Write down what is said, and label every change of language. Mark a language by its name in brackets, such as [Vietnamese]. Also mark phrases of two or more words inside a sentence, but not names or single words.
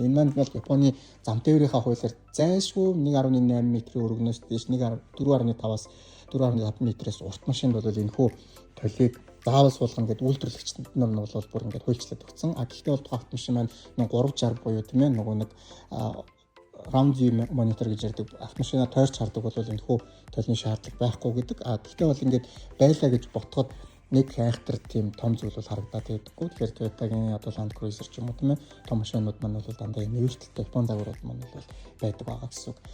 [Mongolian] Энэ маань бол Японы зам тээврийнхаа хуулиар зайлшгүй 1.8 м-ийн өргөнөөс дээш 4.5-аас 4.5 метрээс урт машинд бол энэ хүү толийг заавал суулгана гэдэг үйлдвэрлэгчид нь бол бүр ингээд хуульчлаад өгсөн. Гэхдээ бол тухайн автомашин маань 360 буюу тийм ээ нөгөө нэг [English] round view monitor [Mongolian] гэж ярьдаг автомашина тойрч хардаг бол энэ хүү толны шаардлага байхгүй гэдэг. Гэхдээ бол ингээд байлаа гэж ботход нэг хайхтар тийм том зүйл бол харагдаад байдаггүй. Тэгэхээр Toyota-гийн одоо Land Cruiser ч юм уу тийм ээ том машинууд маань бол дандаа энэ өөрчлөлттэй Япон загварууд маань бол байдаг байгаа гэсэн үг.